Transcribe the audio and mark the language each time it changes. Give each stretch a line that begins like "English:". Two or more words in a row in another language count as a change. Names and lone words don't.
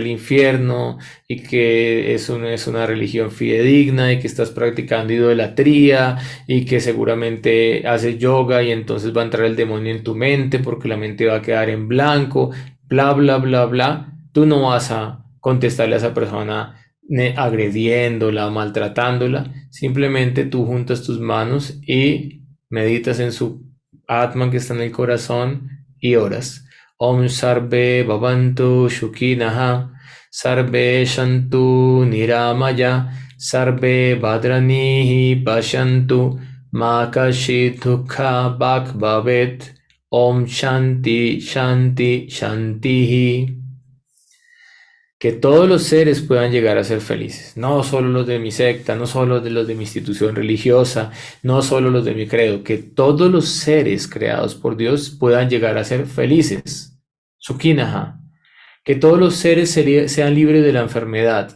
Spanish: infierno y que eso no es una religión fidedigna y que estás practicando idolatría y que seguramente haces yoga y entonces va a entrar el demonio en tu mente porque la mente va a quedar en blanco, bla, bla, bla, bla, tú no vas a contestarle a esa persona agrediéndola, maltratándola, simplemente tú juntas tus manos y meditas en su Atman que está en el corazón y oras.
Sanskrit: Om Sarve Bhavantu Shukinaha Sarve Shantu Niramaya Sarve Bhadranihi Pashantu Ma Kashit Dukha Bhak Bhavet Om Shanti Shanti Shantihi.
Spanish: Que todos los seres puedan llegar a ser felices, no solo los de mi secta, no solo los de mi institución religiosa, no solo los de mi credo, que todos los seres creados por Dios puedan llegar a ser felices. Sukhinaha. Que todos los seres sean libres de la enfermedad.